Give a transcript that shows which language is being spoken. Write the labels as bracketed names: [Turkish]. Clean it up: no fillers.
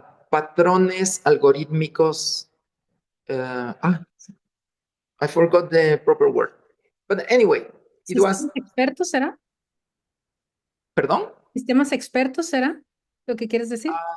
[Spanish] Patrones algorítmicos. [English] I forgot the proper word. But anyway, it was. [Spanish] ¿Experto será? ¿Perdón? ¿Sistemas expertos será lo que quieres decir?